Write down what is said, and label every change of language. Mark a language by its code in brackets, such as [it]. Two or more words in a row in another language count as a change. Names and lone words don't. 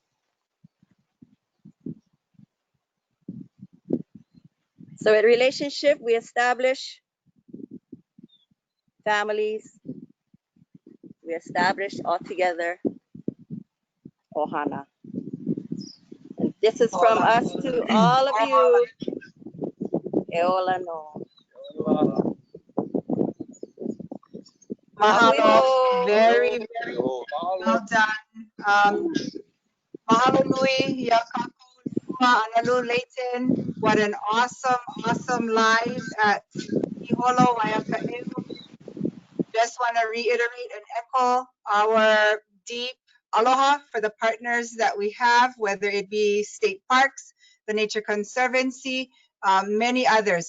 [en] So in relationship, we establish families. We establish all together ohana. And this is from us to all of you. [haw] E Ola no. [en] Mahalo. Very, very well done. [haw] Mahalo nui, [en] Yakaku, Analu, Leighton. What an awesome, awesome live at Kīholo, Waiaka'eu. Just want to reiterate and echo our deep aloha for the partners that we have, whether it be state parks, the Nature Conservancy, many others.